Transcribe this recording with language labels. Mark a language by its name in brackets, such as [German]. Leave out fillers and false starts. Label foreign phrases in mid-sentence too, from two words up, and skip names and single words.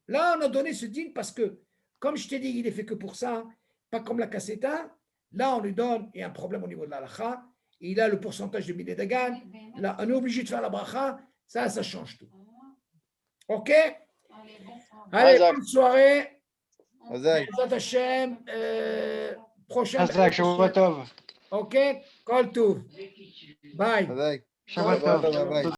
[French] Là, on a donné ce din parce que, comme je t'ai dit, il est fait que pour ça, pas comme la cassetta. Là, on lui donne, il y a un problème au niveau de la halakha. Il a le pourcentage de [Hebrew] מיני דגן. [French] Là, on est obligé de faire la bracha. Ça change tout. OK? Allez, bonne soirée. [Hebrew] בעזרת השם. Prochaine. חזק, שבת טוב. OK? כל טוב. Bye. שבת טוב. Bye.